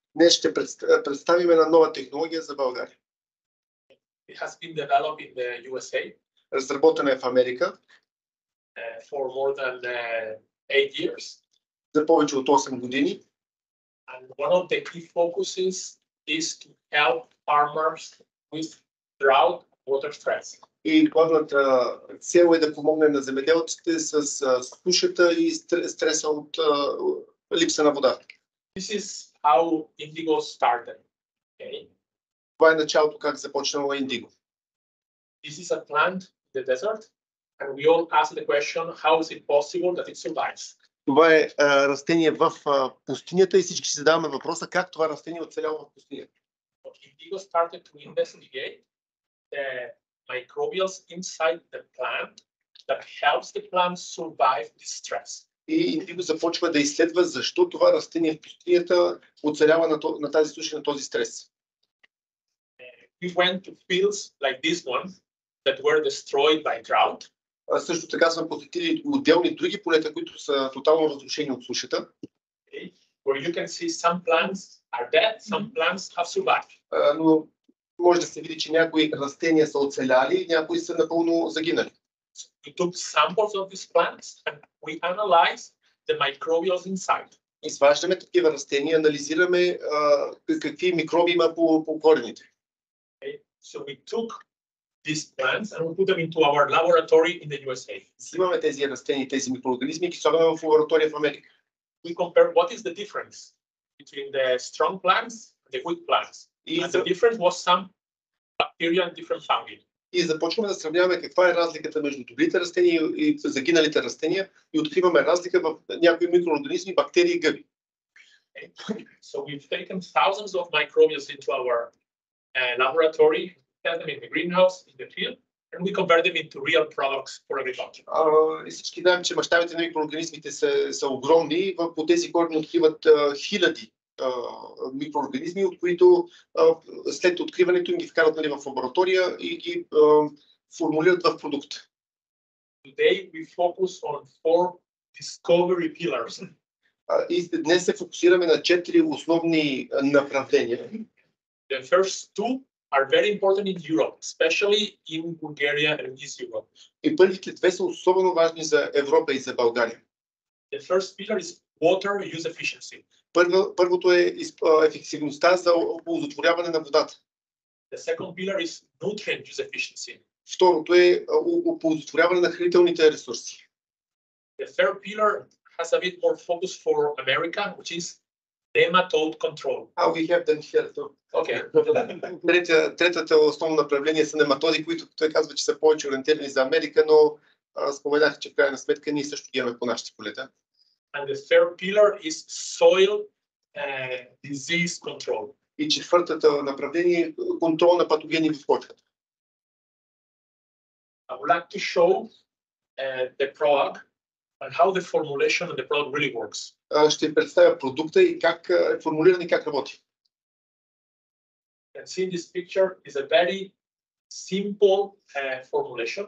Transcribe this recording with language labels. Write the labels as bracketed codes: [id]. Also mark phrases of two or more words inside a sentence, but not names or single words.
[bg] Днес ще представим една нова технология за България. [en] It has been developed in the USA. [bg] Разработена е в Америка. [en] For more than 8 years. [bg] За повече от 8 години. [en] And one of the key focuses is to help farmers with drought water stress. [bg] И главната цел е да помогне на земеделците с сушата и стреса от липса на вода. [en] This is how indigo started. Okay? [bg] Това е началото как започнало индиго. [en] This is a plant in the desert, and we all ask the question, how is it possible that it survives? [bg] Това е растение в пустинята и всички си задаваме въпроса как това растение оцеляло в пустинята. [en] Indigo started to investigate the microbials inside the plant that helps the plant survive this stress. [bg] И индиго започва да изследва защо това растение в пустинята оцелява на тази суша, на този стрес. [en] We went to fields like this one that were destroyed by drought. [bg] Също така сме посетили отделни други полета, които са тотално разрушени от сушата. [en] Okay. Where you can see some plants are dead, some plants have survived. [bg] Но може да се види, че някои растения са оцеляли, някои са напълно загинали. [en] We took samples of these plants and we analyzed the microbials inside. [bg] Изваждаме такива растения, анализираме какви микроби има по корените. [en] Okay. So we took these plants and we put them into our laboratory in the USA. [bg] Снимаме тези растения, тези микроорганизми и ги слагаме в лаборатория в Америка. [en] We compare what is the difference between the strong plants and the weak plants. And the difference was some bacteria and different fungi. [bg] И започваме да сравняваме каква е разликата между добрите растения и загиналите растения и откриваме разлика в някои микроорганизми, бактерии и гъби. [en] So we've taken thousands of microbials into our laboratory, test them in the greenhouse, in the field, and we convert them into real products for agriculture. [bg] И всички знаем, че мащабите на микроорганизмите са огромни. По тези корени откриват хиляди микроорганизми, от които след откриването им ги вкарат в лаборатория и ги формулират в продукт. [en] Today we focus on 4 discovery pillars. [bg] И днес се фокусираме на 4 основни направления. [en] The first 2 are very important in Europe, especially in Bulgaria and East Europe. [bg] И първите 2 са особено важни за Европа и за България. [en] The first pillar is water use efficiency. [bg] Първото е ефективността за оползотворяване на водата. [en] The second pillar is nutrient use efficiency. [bg] Второто е оползотворяване на хранителните ресурси. [en] The third pillar has a bit more focus for America, which is nematode control. We have them here too. Okay. [bg] Третата основно направление са нематоди, които той казва, че са повече ориентирани за Америка, но споменах, че в крайна сметка ние също ги имаме по нашите полета. [en] And the third pillar is soil disease control. [bg] И четвъртата направление е контрол на патогени в почвата. [en] I would like to show the product and how the formulation of the product really works. [bg] Ще представя продукта и как е формулиран и как работи. [en] You can see in this picture is a very simple formulation.